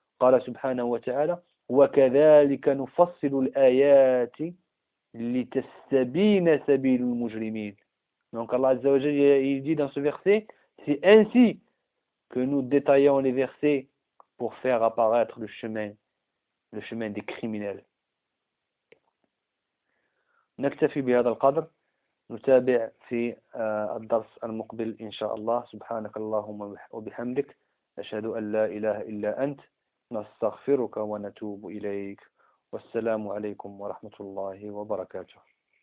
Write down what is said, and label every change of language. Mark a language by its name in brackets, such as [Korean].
[Arabic] قال سبحانه وتعالى: وكذلك نفصل الآيات لتستبين سبيل المجرمين. [French] Donc Allah Azza wa Jalla il dit dans ce verset, c'est ainsi que nous détaillons les versets pour faire apparaître le chemin des criminels. [Arabic] نكتفي بهذا القدر، نتابع في الدرس المقبل إن شاء الله. سبحانك اللهم وبحمدك، أشهد أن لا إله إلا أنت، نستغفرك ونتوب إليك، والسلام عليكم ورحمة الله وبركاته.